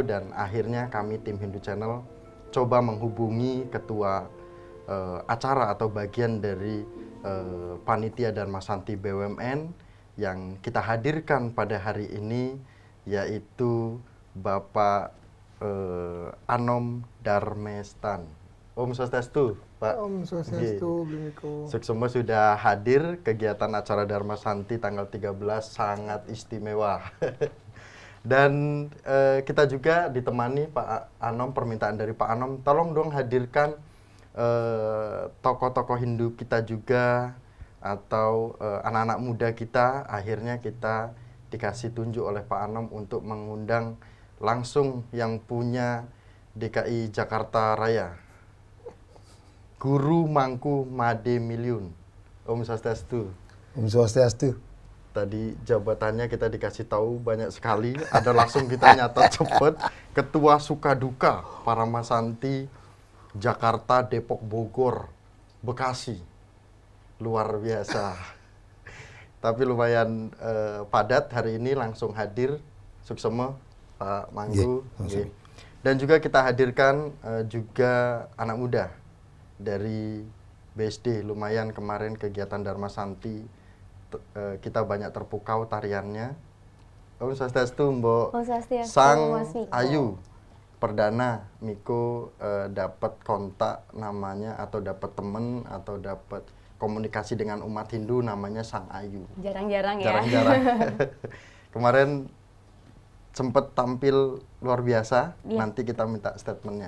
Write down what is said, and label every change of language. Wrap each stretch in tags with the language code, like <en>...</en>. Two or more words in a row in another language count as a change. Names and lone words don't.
<id>Dan akhirnya kami tim Hindu Channel coba menghubungi ketua acara atau bagian dari panitia Dharma Santi BUMN yang kita hadirkan pada hari ini, yaitu Bapak Anom Darmestan.</id> <sa>Om Swastiastu,</sa> <id>Pak.</id> <sa>Om Swastiastu,</sa> <id>Bimiko. Suksema sudah hadir kegiatan acara Dharma Santi tanggal 13 sangat istimewa. Dan kita juga ditemani Pak Anom, permintaan dari Pak Anom, tolong dong hadirkan tokoh-tokoh Hindu kita juga atau anak-anak muda kita. Akhirnya kita dikasih tunjuk oleh Pak Anom untuk mengundang langsung yang punya DKI Jakarta Raya, Guru Mangku Made Milyun.</id> <sa>Om Swastiastu. Om Swastiastu.</sa> <id>Tadi jabatannya kita dikasih tahu banyak sekali, ada langsung kita nyatat cepet. Ketua Sukaduka Paramasanti Jakarta, Depok, Bogor, Bekasi. Luar biasa. Tapi lumayan padat hari ini, langsung hadir Suksema, Pak Manggu. Dan juga kita hadirkan juga anak muda dari BSD. Lumayan kemarin kegiatan Dharma Santi kita banyak terpukau tariannya.</id> <sa>Om Swastiastu,</sa> <id>Mbok.</id> <sa>Om Swastiastu,</sa> <id>Sang Mas Miko. Ayu Perdana Miko dapat kontak namanya atau dapat temen atau dapat komunikasi dengan umat Hindu namanya Sang Ayu. Jarang-jarang ya. Jarang-jarang. Kemarin sempat tampil luar biasa, nanti kita minta statementnya.</id>